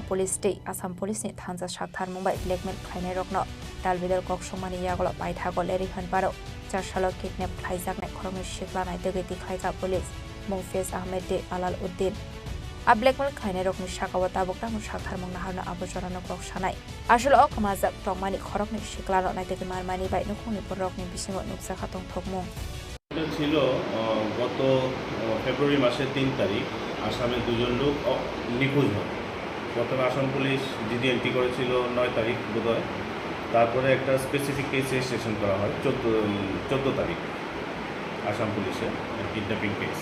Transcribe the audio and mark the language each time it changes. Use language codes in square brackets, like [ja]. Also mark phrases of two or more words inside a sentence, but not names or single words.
[trp] Police State Assam Police ni Thanja Shakthar Mumbai Blackmail Khaine Rokno Dalbidal Kokshomani Yagolo Paithago Leri Hanparo Charshalo Kidnap Khaijakne Khorokne Shikla Naitogeti Khaika Police Mungfes Ahmed de Alal Uddin A blackmail Khaine Rokni Shakawata Bokta Mushakthar Mungnaharna Abujarano Kokshanai Ashul Okmazak Tomani Khorokni Shikla Naiteki Marmani by Nukuni Porokni Bisingo Nuksakatong Tokmo [bn] ছিল গত ফেব্রুয়ারি মাসের 3 তারিখ আসামে দুজন লোক নিখোঁজ হয়। প্রথমে আসাম পুলিশ [en] GD entry [bn] করেছিল 9 তারিখ বোধহয়, তারপরে একটা [en] specific case registration [bn] করা হয় 14 তারিখ আসাম পুলিশের [en] kidnapping case.